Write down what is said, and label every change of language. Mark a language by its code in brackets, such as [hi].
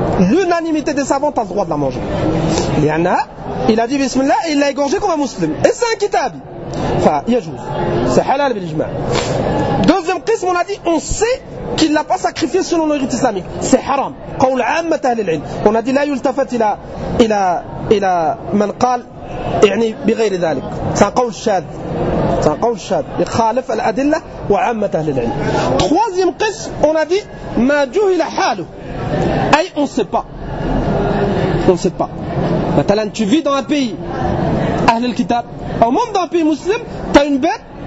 [fr] L'unanimité des savants a le droit de la manger. Il y en a, il a dit bismillah et il l'a égorgé comme un musulman. Et c'est un kitab. Enfin, yajouz. C'est halal bil-ijma. Deuxième qism, on a dit, on sait qu'il ne l'a pas sacrifié selon le rite islamique. C'est haram. [ar] Qawl ammat ahli al-ilm. [fr] On a dit, [ar] la yultafat ila man qal, يعني بغير ذلك. سأقول شاذ. سأقول شاذ. يخالف الأدلة وعامة أهل العلم. [fr] Troisième قسم, on a dit [ar] ما جهل حاله. أي [fr] on sait pas. On sait pas. [ar] مثلا, [fr] tu vis dans un pays أهل الكتاب. Au monde d'un pays musulman, t'as une bête.